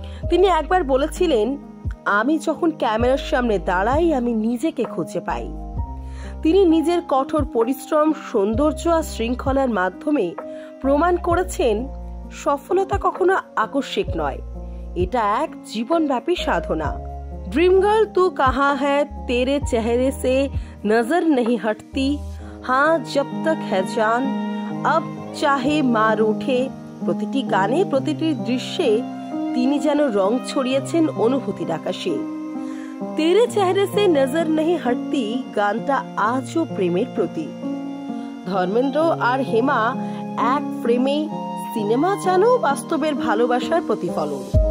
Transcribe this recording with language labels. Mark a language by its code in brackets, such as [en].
[bn] তিনি একবার বলেছিলেন, আমি যখন ক্যামেরার সামনে দাঁড়াই আমি নিজেকে খুঁজে পাই। তিনি নিজের কঠোর পরিশ্রম, সৌন্দর্য আর শৃঙ্খলার মাধ্যমে প্রমাণ করেছেন সফলতা কখনো আকস্মিক নয়, এটা এক জীবনব্যাপী সাধনা। [hi] ड्रीम गर्ल तू कहाँ है, तेरे चेहरे से नजर नहीं हटती, हाँ जब तक है जान, अब चाहे मार उठे। [bn] প্রতিটি গানে, প্রতিটি দৃশ্যে তিনি যেন রং ছড়িয়েছেন অনুভূতির আকাশে। [hi] তেরে চেহারে সে নজর নেই হটতি [bn] গানটা আজও প্রেমের প্রতীক। ধর্মেন্দ্র আর হেমা এক ফ্রেমে, সিনেমা যেন বাস্তবের ভালোবাসার প্রতিফলন।